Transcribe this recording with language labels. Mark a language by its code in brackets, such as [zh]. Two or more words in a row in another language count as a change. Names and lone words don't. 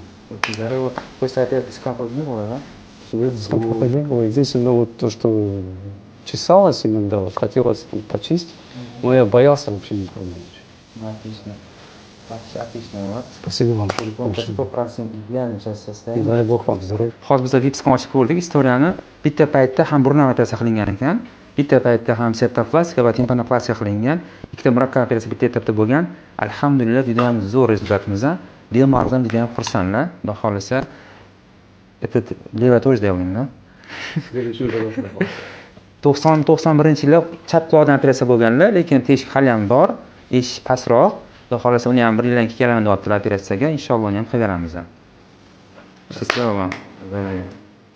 [ru] Вот после операции скапа не было, да? Сколько не было. Единственное, вот то, что чесалось иногда, вот хотелось почистить, но я боялся вообще не пробовать. Отлично. Отлично, вот. Спасибо вам. 100% идеально сейчас И состояние. дай Бог вам здоровья. [uz] Hozir biz gipsga ochib ko'rdik istoriyani. Bitta paytda ham burun operatsiya qilingan ekan. Bitta paytda ham septoplastika va timpanoplastika qilingan. Ikkita murakkab operatsiya bitta etapda bo'lgan. Alhamdulillah, juda ham zo'r rezultatimiz. Bemordan juda ham xursandlar. Xudo xolisa, [ru] это leva тоже сделаем, да? [uz] 90-91-yilda chap quloqdan operatsiya bo'lganlar, lekin teshik hali ham bor, eshik pastroq. Xudo xolisa uni ham bir yildan keyin kelaman deyaptilar operatsiyaga. Inshaalloh uni ham qilaveramiz. [ru] Счастливо вам.